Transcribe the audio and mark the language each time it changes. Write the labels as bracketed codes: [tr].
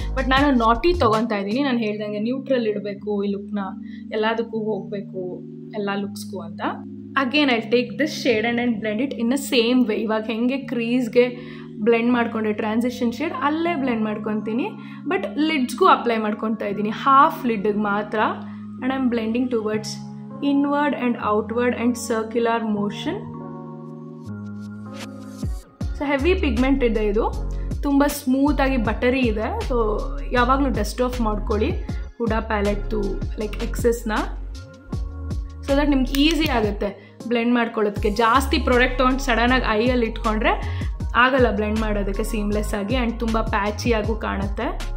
[kn] But ನಾನು ನಾಟಿ ತೊಗೊತಾ ಇದ್ದೀನಿ. ನಾನು ಹೇಳ್ದಂಗೆ ನ್ಯೂಟ್ರಲ್ ಇಡಬೇಕು ಈ ಲುಕ್ನ, ಎಲ್ಲದಕ್ಕೂ ಹೋಗಬೇಕು ಎಲ್ಲ ಲುಕ್ಸ್ಗೂ ಅಂತ. [en] Again I take this shade and blend it in a same way. [kn] ಇವಾಗ ಹೆಂಗೆ ಕ್ರೀಸ್ಗೆ ಬ್ಲೆಂಡ್ ಮಾಡಿಕೊಂಡೆ ಟ್ರಾನ್ಸಿಷನ್ ಶೇಡ್, ಅಲ್ಲೇ ಬ್ಲೆಂಡ್ ಮಾಡ್ಕೊತೀನಿ. ಬಟ್ ಲಿಡ್ಸ್ಗೂ ಅಪ್ಲೈ ಮಾಡ್ಕೊತಾ ಇದ್ದೀನಿ, ಹಾಫ್ ಲಿಡ್ಗೆ ಮಾತ್ರ. [en] And I'm blending towards inward and outward and circular motion. So heavy pigment [kn] ಇದೆ ಇದು, ತುಂಬ ಸ್ಮೂತಾಗಿ ಬಟರಿ ಇದೆ. ಸೊ ಯಾವಾಗಲೂ ಡಸ್ಟ್ ಆಫ್ ಮಾಡ್ಕೊಳ್ಳಿ ಹುಡಾ ಪ್ಯಾಲೆಟ್ದು ಲೈಕ್ ಎಕ್ಸೆಸ್ನ, ಸೊ ದಟ್ ನಿಮ್ಗೆ ಈಸಿ ಆಗುತ್ತೆ ಬ್ಲೆಂಡ್ ಮಾಡ್ಕೊಳ್ಳೋದಕ್ಕೆ. ಜಾಸ್ತಿ ಪ್ರಾಡಕ್ಟ್ ತೊಗೊಂಡು ಸಡನ್ನಾಗಿ ಐಯಲ್ಲಿ ಇಟ್ಕೊಂಡ್ರೆ ಆಗಲ್ಲ ಬ್ಲೆಂಡ್ ಮಾಡೋದಕ್ಕೆ ಸೀಮ್ಲೆಸ್ ಆಗಿ, ಆ್ಯಂಡ್ ತುಂಬ ಪ್ಯಾಚಿಯಾಗೂ ಕಾಣುತ್ತೆ.